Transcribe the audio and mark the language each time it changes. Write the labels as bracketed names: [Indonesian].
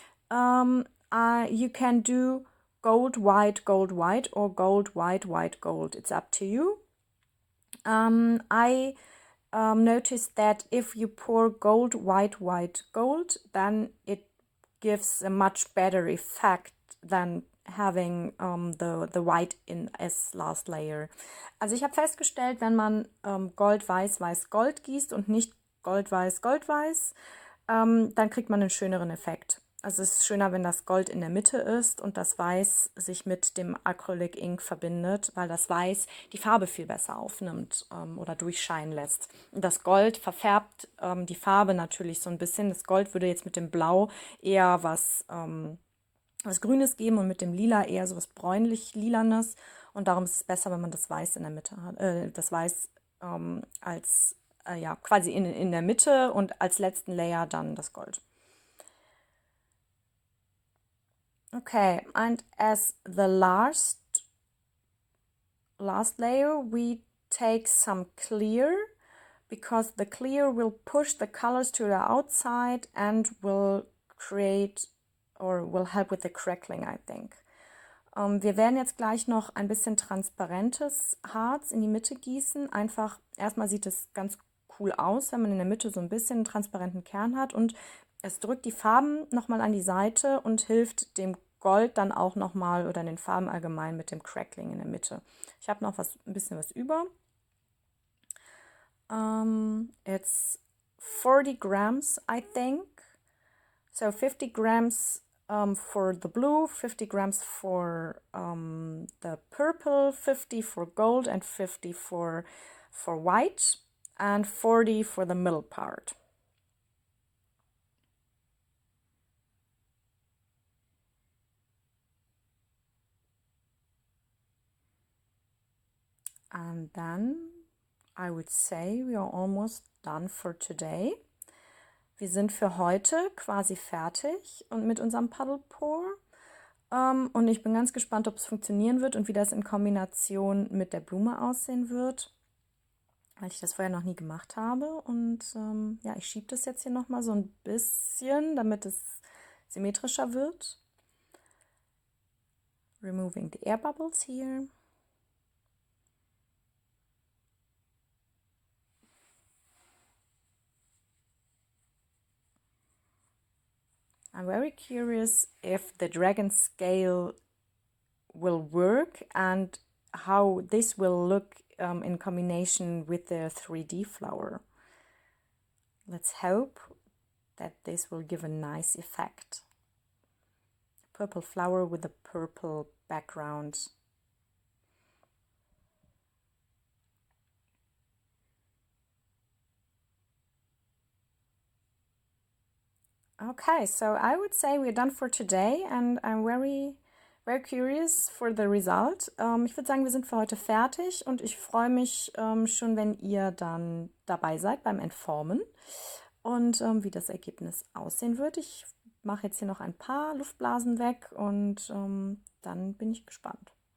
[English] You can do gold, white, or gold, white, white, gold. It's up to you. I noticed that if you pour gold, white, white, gold, then it gives a much better effect than having the white in as last layer. [German] Also ich habe festgestellt, wenn man Gold, Weiß, Weiß, Gold gießt und nicht Gold, Weiß, Gold, Weiß, dann kriegt man einen schöneren Effekt. Also es ist schöner, wenn das Gold in der Mitte ist und das Weiß sich mit dem Acrylic Ink verbindet, weil das Weiß die Farbe viel besser aufnimmt oder durchscheinen lässt. Und das Gold verfärbt die Farbe natürlich so ein bisschen. Das Gold würde jetzt mit dem Blau eher was Grünes geben und mit dem Lila eher so was bräunlich-lilanes. Und darum ist es besser, wenn man das Weiß in der Mitte hat. Das Weiß als ja, quasi in der Mitte und als letzten Layer dann das Gold. [English] Okay, and as the last layer, we take some clear, because the clear will push the colors to the outside and will create or will help with the crackling, I think. [German] Wir werden jetzt gleich noch ein bisschen transparentes Harz in die Mitte gießen. Einfach, erstmal sieht es ganz cool aus, wenn man in der Mitte so ein bisschen einen transparenten Kern hat, und es drückt die Farben nochmal an die Seite und hilft dem Gold dann auch nochmal oder den Farben allgemein mit dem Crackling in der Mitte. Ich habe noch ein bisschen was über. [English] It's 40 grams, I think. So 50 grams for the blue, 50 grams for the purple, 50 for gold and 50 for white, and 40 for the middle part. And then I would say we are almost done for today. [German] Wir sind für heute quasi fertig und mit unserem Puddle Pour. Und ich bin ganz gespannt, ob es funktionieren wird und wie das in Kombination mit der Blume aussehen wird, weil ich das vorher noch nie gemacht habe. Und ja, ich schiebe das jetzt hier nochmal so ein bisschen, damit es symmetrischer wird. [English] Removing the air bubbles here. I'm very curious if the Dragon Scale will work and how this will look in combination with the 3D flower. Let's hope that this will give a nice effect. Purple flower with a purple background. Okay, so I would say we're done for today, and I'm very, Very curious for the result. [German] Ich würde sagen, wir sind für heute fertig und ich freue mich schon, wenn ihr dann dabei seid beim Entformen und wie das Ergebnis aussehen wird. Ich mache jetzt hier noch ein paar Luftblasen weg und dann bin ich gespannt.